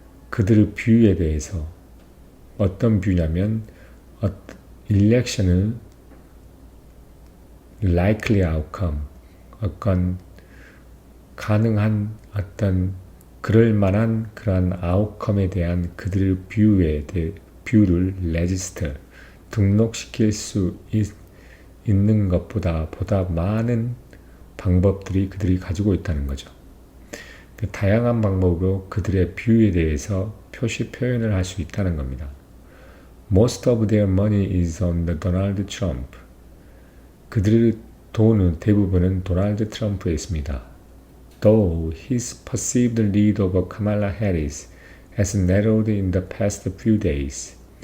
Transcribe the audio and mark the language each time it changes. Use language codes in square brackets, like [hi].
[ko] 그들의 뷰에 대해서 어떤 뷰냐면 일렉션의 [en] likely outcome, [ko] 어떤 가능한 어떤 그럴 만한 그런 아웃컴에 대한 그들의 뷰를 register, 등록시킬 수 있는 것보다 많은 방법들이 그들이 가지고 있다는 거죠. 그 다양한 방법으로 그들의 뷰에 대해서 표현을 할 수 있다는 겁니다. [en] Most of their money is on the Donald Trump. [ko] 그들의 돈은 대부분은 도널드 트럼프에 있습니다. [en] Though his perceived lead over Kamala Harris has narrowed in the past few days.